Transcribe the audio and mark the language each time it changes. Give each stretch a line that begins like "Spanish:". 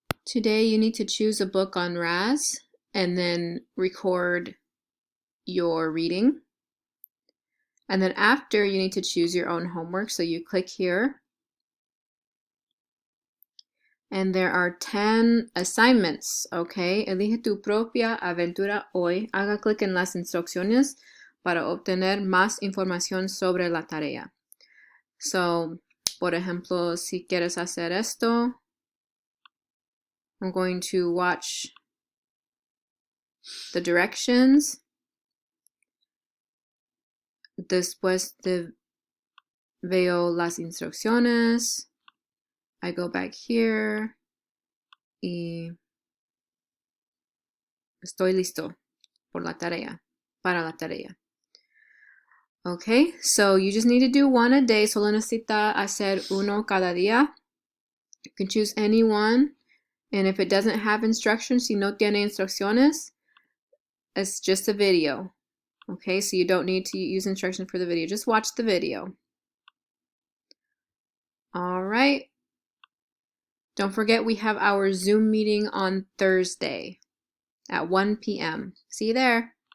English: Today you need to choose a book on Raz and then record your reading. And then after you need to choose your own homework, so you click here. And there are 10 assignments, okay?
Spanish: Elige tu propia aventura hoy. Haga clic en las instrucciones para obtener más información sobre la tarea. So, por ejemplo, si quieres hacer esto,
English: I'm going to watch the directions.
Spanish: Después veo las instrucciones.
English: I go back here
Spanish: y estoy listo para la tarea.
English: Okay, so you just need to do one a day.
Spanish: Solo necesita hacer uno cada día.
English: You can choose any one. And if it doesn't have instructions,
Spanish: si no tiene instrucciones,
English: it's just a video. Okay, so you don't need to use instructions for the video. Just watch the video. All right. Don't forget we have our Zoom meeting on Thursday at 1 p.m. See you there.